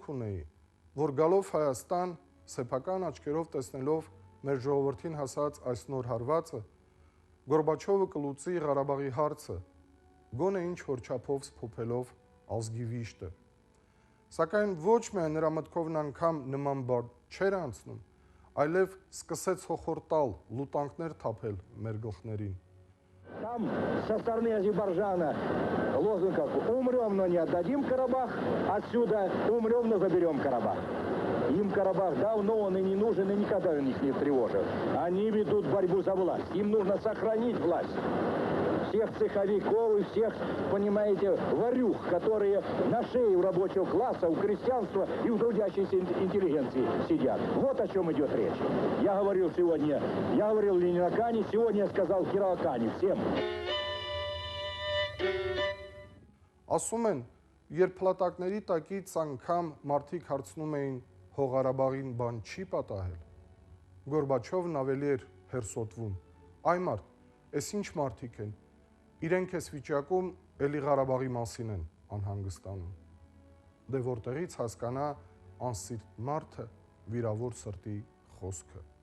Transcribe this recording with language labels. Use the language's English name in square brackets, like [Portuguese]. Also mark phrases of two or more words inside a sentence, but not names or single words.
[Armenian] ունեի, որ գալով Հայաստան, սեփական աչքերով տեսնելով մեր ժողովրդին հասած այս նոր հարվածը, Գորբաչովը կլուծի Ղարաբաղի հարցը, գոնե ինչ որ չափով սփոփելով ազգի վիշտը։ Սակայն ոչ միայն նրա մտքովն անգամ նման բան չէր անցնում, այլև սկսեց հոխորտալ, լուտանքներ թափել մեր գլխներին։ [Russian] Там со стороны Азербайджана лозунг какой: умрем, но не отдадим Карабах, отсюда умрем, но заберем Карабах. Им Карабах давно он и не нужен, и никогда он их не тревожил. Они ведут борьбу за власть. Им нужно сохранить власть. Всех цеховиков и всех, понимаете, варюх, которые на шее у рабочего класса, у крестьянства и у трудящейся интеллигенции сидят. Вот о чем идет речь. Я говорил в Ленинакане, сегодня я сказал в Кировакане всем. [Armenian] Ասում են, երբ փլատակների տակից անգամ մարդիկ հարցնում էին Հողարաբաղին բան չի պատահել, Գորբաչովն ավելի էր հերսոտվում։ Այ մարդ, ես ինչ մարդիկ են, իրենք էս վիճակում էլի Ղարաբաղի մասին են անհանգստանում։ Դե որտեղից հասկանա անսիրտ մարդը վիրավոր սրտի խոսքը։